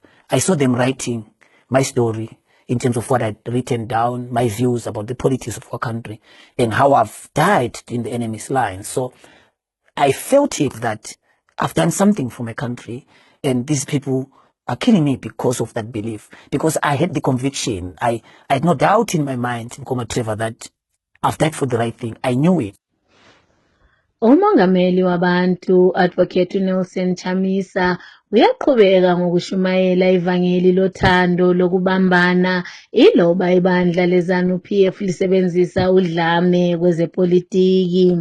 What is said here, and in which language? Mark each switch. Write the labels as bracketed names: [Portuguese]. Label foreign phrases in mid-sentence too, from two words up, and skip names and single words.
[English] I saw them writing my story in terms of what I'd written down, my views about the politics of our country, and how I've died in the enemy's lines. So I felt it that I've done something for my country, and these people are killing me because of that belief. Because I had the conviction, I had no doubt in my mind, Mkoma Trevor, that I've died for the right thing. I knew it. [North Ndebele] Umongameli wabantu Advocate Nelson Chamisa uyaqhubeka ngokushumayela ivangeli lothando lokubambana iloba ibandla leZANU-PF lisebenzisa udlame kwezepolitiki.